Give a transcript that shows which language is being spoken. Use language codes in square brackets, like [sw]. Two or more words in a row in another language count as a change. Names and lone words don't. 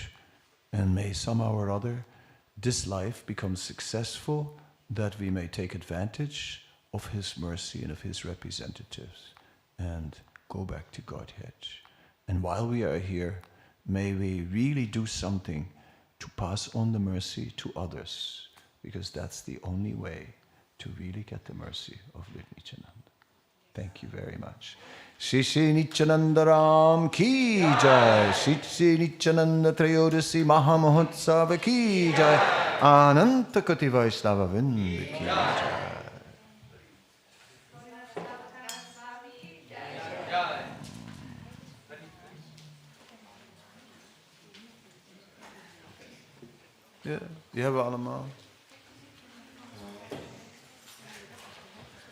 [en] And may somehow or other this life become successful, that we may take advantage of His mercy and of His representatives and go back to Godhead. And while we are here, may we really do something to pass on the mercy to others, because that's the only way to really get the mercy of Lord Nityananda. Thank you very much. [hi] श्री श्री नित्यानंद राम की जय. श्री श्री नित्यानंद त्रयोदशी महा महोत्सव की जय. अनंत कोटि वैष्णव वृंद की जय. [nl] Ja, die hebben we allemaal. Ja, precies.